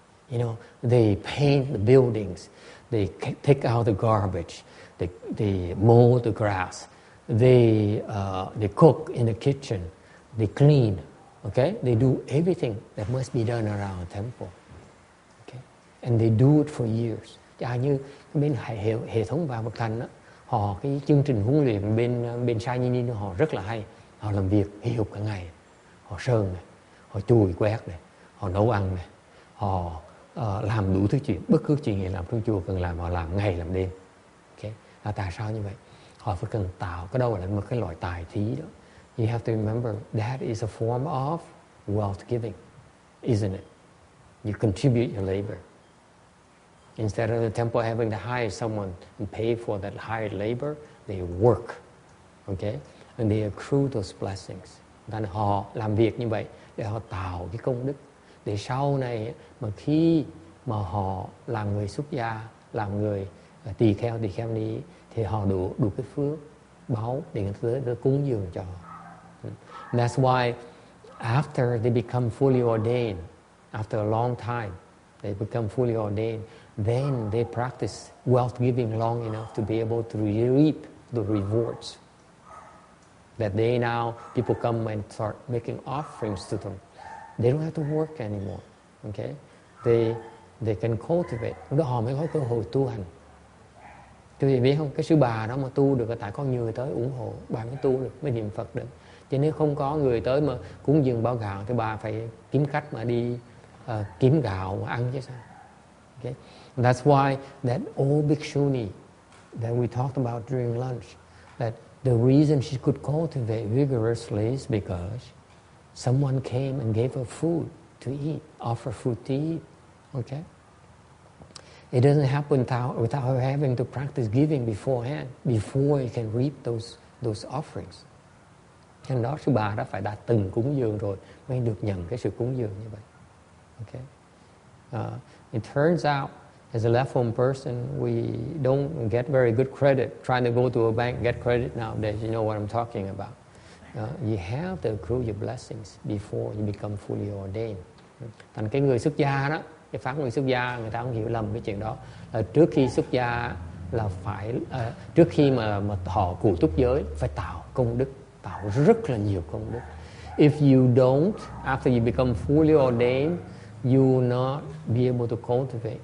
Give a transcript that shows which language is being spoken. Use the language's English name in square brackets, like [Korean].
[English] You know, they paint the buildings, they take out the garbage, they mow the grass, they cook in the kitchen, they clean, okay? They do everything that must be done around a temple, okay? And they do it for years. [Vietnamese] Chả như bên hệ thống Vạn Vật Thành đó, họ cái chương trình huấn luyện bên Sai Nhi Ni họ rất là hay. Họ làm việc hì hục cả ngày, họ sơn này, họ chùi quét này, họ nấu ăn này, họ làm đủ thứ chuyện, bất cứ chuyện gì làm trong chùa cần làm họ làm ngày làm đêm. Okay? Tại sao như vậy? Họ phải cần tạo, cái đâu là một cái loại tài thí đó. [English] You have to remember that is a form of wealth giving, isn't it? You contribute your labor. Instead of the temple having to hire someone and pay for that hired labor, they work, okay? And they accrue those blessings. [Vietnamese] Nên họ làm việc như vậy để họ tạo cái công đức, để sau này mà khi mà họ làm người xuất gia, làm người tỳ kheo ni, thì họ đủ cái phước báu để người ta cúng dường cho họ. [English] That's why after they become fully ordained, after a long time, they become fully ordained, then they practice wealth giving long enough to be able to reap the rewards. That they now, people come and start making offerings to them. They don't have to work anymore, okay? They can cultivate. [Vietnamese] Lúc đó họ mới có cơ hội tu hành. Quý vị biết không, cái sư bà đó mà tu được là tại có nhiều người tới ủng hộ, bà mới tu được, mới niệm Phật được. Chứ nếu không có người tới mà cúng dường bao gạo thì bà phải kiếm cách mà đi kiếm gạo mà ăn chứ sao. [English] Okay? That's why that old bhikshuni that we talked about during lunch, that the reason she could cultivate vigorously is because someone came and gave her food to eat, offer food to eat. Okay? It doesn't happen without her having to practice giving beforehand, before you can reap those offerings. [Vietnamese] Cho nên đó sư bà đã phải đã từng cúng dường rồi mới được nhận cái sự cúng dường như vậy. [English] Okay? It turns out, as a left home person, we don't get very good credit. Trying to go to a bank, get credit nowadays, you know what I'm talking about. You have to accrue your blessings before you become fully ordained. [Vietnamese] Thành cái người xuất gia đó, cái pháp người xuất gia, người ta không hiểu lầm cái chuyện đó. Trước khi xuất gia là phải, trước khi mà thọ cụ túc giới, phải tạo công đức, tạo rất là nhiều công đức. [English] If you don't, after you become fully ordained, you will not be able to cultivate.